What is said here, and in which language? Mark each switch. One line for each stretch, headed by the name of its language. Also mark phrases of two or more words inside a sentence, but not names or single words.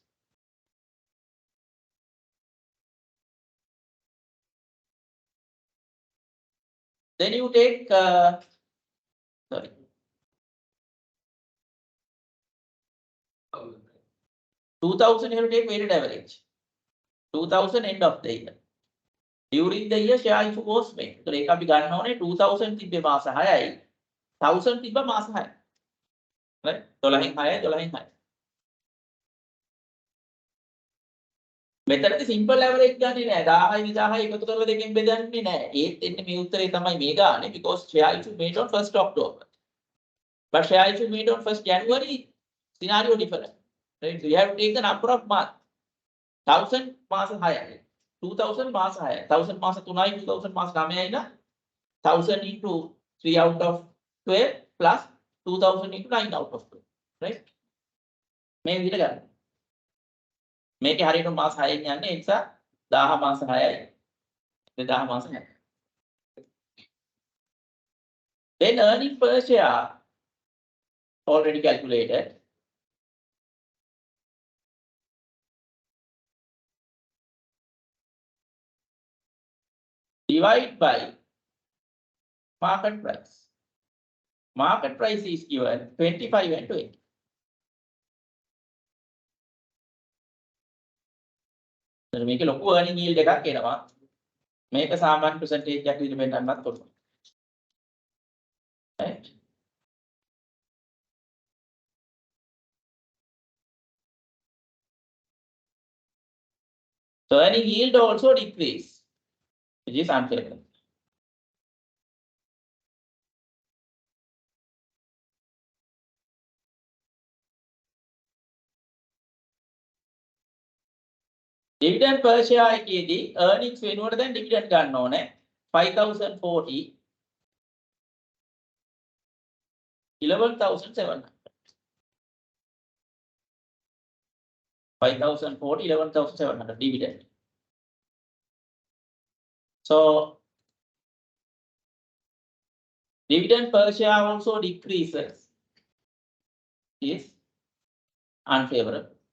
English: Then you take, sorry. 2000 you have to take weighted average. 2000 end of the year. During the year share issue was made.
Sinhala: So ඒක අපි ගන්න ඕනේ 2000 තිබ්බේ මාස 6යි 1000 තිබ්බ මාස 6යි. right? 12න් 6යි 12න් 6යි. මෙතනදී
English: simple average
Sinhala: ගන්නේ නැහැ. 1000යි 2000යි එකතු කරලා දෙකෙන් බෙදන්නේ නැහැ. ඒත් එන්නේ මේ උත්තරේ තමයි මේ ගානේ
English: because share issue made on 1st October. But share issue made on 1st January, scenario different. Right? So you have to take the number of months.
Sinhala: 1000 මාස 6යි. 2000 මාස 6යි.
English: 1000
Sinhala: මාස 3යි 2000 මාස 9යි නා
English: 1000 into 3 out of 12 plus 2000 into 9 out of 12. Right?
Sinhala: මේ විදිහට ගන්න. මේකේ හරියට මාස 6න් යන්නේ ඒ නිසා 1000 මාස 6යි. 1000 මාස 6යි.
English: Then earning per share already calculated. Divide by market price. Market price is given 25 and 20.
Sinhala: මේක ලොකු
English: earning yield
Sinhala: එකක් එනවා. මේක සාමාන්‍ය percentage එකක් විදිහට වෙන්නත් පුළුවන්.
English: Right? So earning yield also decrease, which is unfavorable. Dividend per share
Sinhala: එකේදී earnings වෙනුවට දැන් dividend ගන්න ඕනේ 5040 11700 5040 11700 dividend.
English: So dividend per share also decreases, is unfavorable.